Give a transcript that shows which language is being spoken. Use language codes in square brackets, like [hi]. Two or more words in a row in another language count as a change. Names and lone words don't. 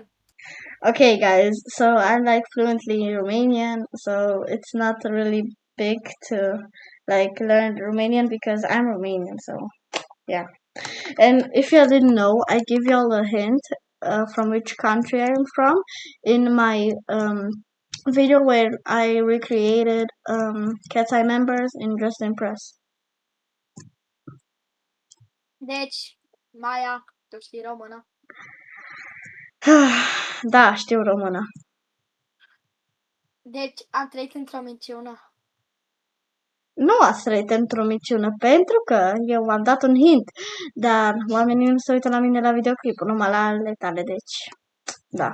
[en] Okay, guys, so I'm like fluently Romanian, so it's not really big to like learn Romanian because I'm Romanian, so yeah. And if you didn't know, I give y'all a hint from which country I'm from in my video where I recreated Cat's Eye members in Just Impress. [ro] Deci, Maia, tu știi română? Da, știu română. Deci, am trăit într-o minciună. Nu ați trăit într-o minciună, pentru că eu am dat un hint, dar oamenii nu se uită la mine la videoclip, numai la ale tale, deci, da.